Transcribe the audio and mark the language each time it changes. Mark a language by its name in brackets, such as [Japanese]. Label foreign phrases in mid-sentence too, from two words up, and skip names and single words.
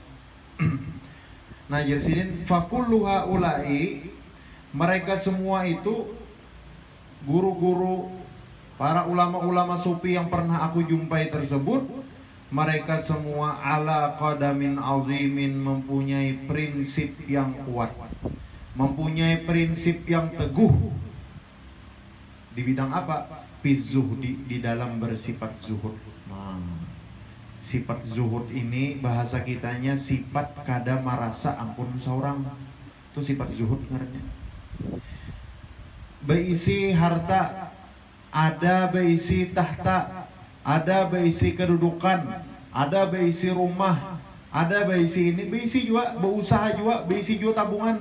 [Banjar] Nah, jadi Sidin [Arabic] فَكُلُّ هَؤُلَاءِ, [Banjar] mereka semua itu guru-guru para ulama-ulama sufi yang pernah aku jumpai tersebut, mereka semua [Arabic] عَلَى قَدَمٍ عَظِيمٍ, [Banjar] mempunyai prinsip yang kuat, mempunyai prinsip yang teguh. Di bidang apa? Fizuhdi, di dalam bersifat zuhud. Nah, sifat zuhud ini bahasa kitanya sifat kada marasa ampun seorang. Itu sifat zuhud ngarannya. Beisi harta, ada beisi tahta, ada beisi kedudukan, ada beisi rumah, ada beisi ini, beisi juga, berusaha juga, beisi juga tabungan.